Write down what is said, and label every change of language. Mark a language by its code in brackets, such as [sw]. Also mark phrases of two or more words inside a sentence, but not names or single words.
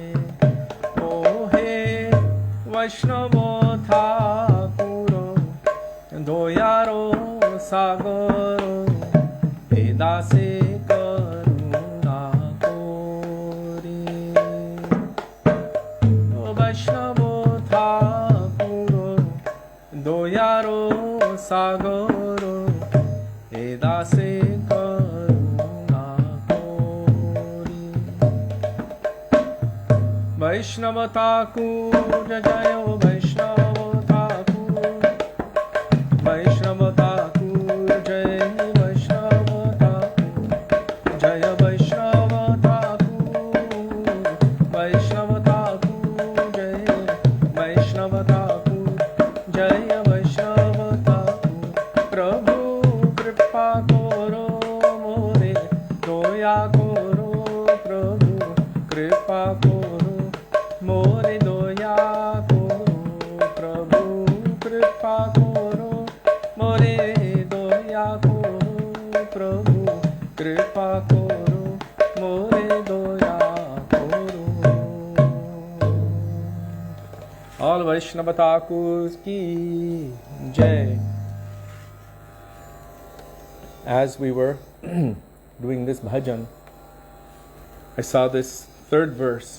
[bn] ওহে বৈষ্ণব ঠাকুর দয়ার সাগর, এ দাসে করুণা করি। বৈষ্ণব ঠাকুর দয়ার সাগর, এ দাসে করুণা করি. বৈষ্ণব ঠাকুর জয় বৈষ্ণব ঠাকুর. বৈষ্ণব ঠাকুর জয় বৈষ্ণব ঠাকুর. জয় বৈষ্ণব ঠাকুর. বৈষ্ণব ঠাকুর জয় বৈষ্ণব ঠাকুর. জয় বৈষ্ণব ঠাকুর. প্রভু কৃপা করো মোরে দয়া করো. প্রভু কৃপা করো মোরে দয়া করো. প্রভু কৃপা করো মোরে দয়া করো. প্রভু কৃপা করো মোরে দয়া করো. [en] All Vaishnava Thakurs [bn] কি জয়. [en] As we were doing this bhajan, I saw this third verse.